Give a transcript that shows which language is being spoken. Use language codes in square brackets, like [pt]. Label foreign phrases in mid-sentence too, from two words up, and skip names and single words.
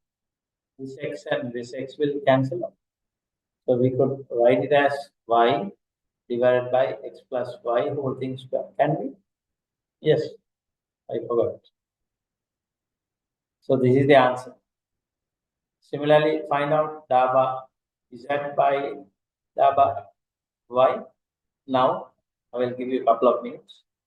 [en] This x and this x will cancel out. So we could write it as y divided by x plus y whole thing square. Can we? Yes, I forgot. So this is the answer. Similarly, find out daba z by daba y. Now, I will give you a couple of minutes.